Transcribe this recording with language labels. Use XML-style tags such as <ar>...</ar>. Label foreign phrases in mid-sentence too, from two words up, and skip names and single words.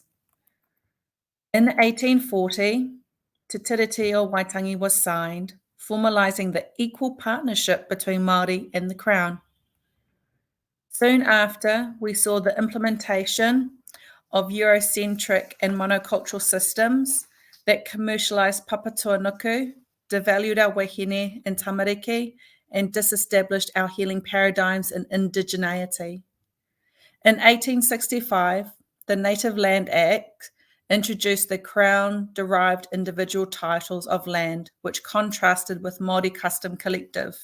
<en>In 1840, Te Tiriti o Waitangi was signed, formalising the equal partnership between Māori and the Crown. Soon after, we saw the implementation of Eurocentric and monocultural systems that commercialised papatua nuku, devalued our wahine and tamariki, and disestablished our healing paradigms and indigeneity. In 1865, the Native Land Act introduced the Crown-derived individual titles of land, which contrasted with Māori custom collective.</en>